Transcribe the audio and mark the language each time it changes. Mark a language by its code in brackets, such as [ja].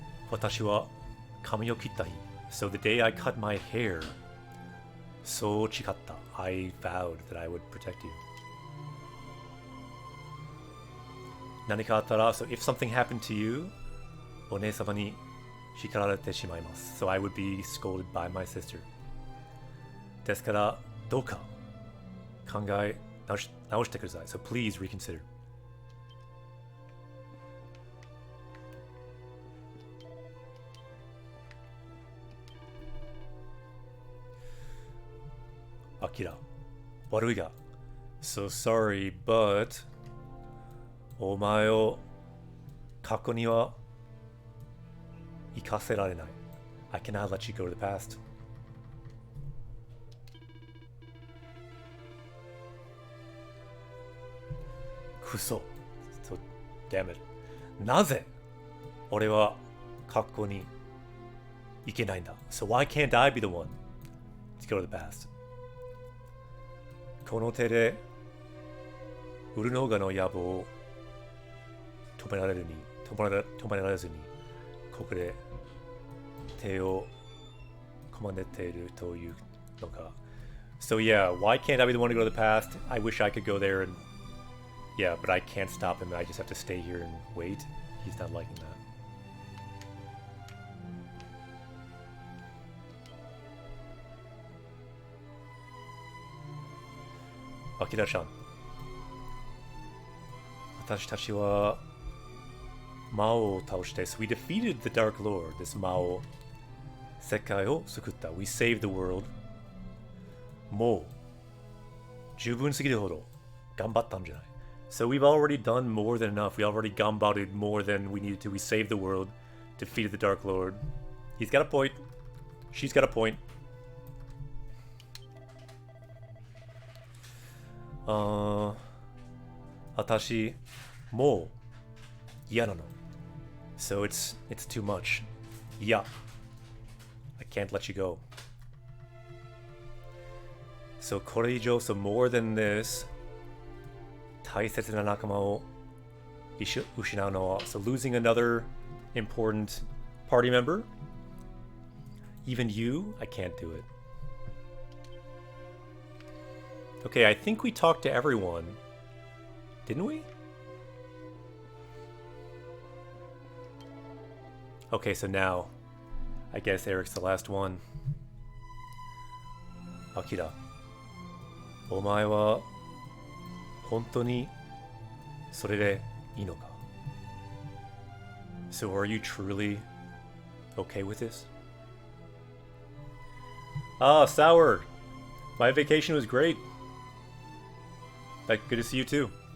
[ja] 私は髪を切った日 [en] So the day I cut my hair, [ja] そう誓った [en] I vowed that I would protect you. [ja] 何かあったら [en] So if something happened to you, [ja] お姉様に叱られてしまいます [en] So I would be scolded by my sister. [ja] ですからどうか考え直してください [en] So please reconsider. [ja] Akira, 悪いが [en] So sorry, but [ja] お前を過去には生かせられない。 [en] I cannot let you go to the past. [ja] くそ。 [en] So, damn it. [ja] なぜ俺は過去に行けないんだ。 [en] So why can't I be the one to go to the past? [ja] この手でウルノーガの野望を止められずにここで手をこまねているというのか。 [en] So yeah, why can't I be the one to go to the past? I wish I could go there and yeah, but I can't stop him. I just have to stay here and wait. He's not liking that. Akira-chan. [ja] 私たちは魔王を倒して [en] So we defeated the Dark Lord, this 魔王。 [ja] 世界を救った。 [en] We saved the world. [ja] もう十分すぎるほど頑張ったんじゃない。 [en] So we've already done more than enough. We already ganbared more than we needed to. We saved the world, defeated the Dark Lord. He's got a point. She's got a point. [ja] 私もう嫌なの。 [en] So it's too much. Yeah. I can't let you go. So [ja] これ以上 [en] so more than this [ja] 大切な仲間を失うのは [en] so losing another important party member? Even you? I can't do it. Okay, I think we talked to everyone. Didn't we? Okay, so now, I guess Eric's the last one. Akira. [ja] お前は本当にそれでいいのか? [en] So are you truly okay with this? Ah, Sour! My vacation was great. Good to see you too.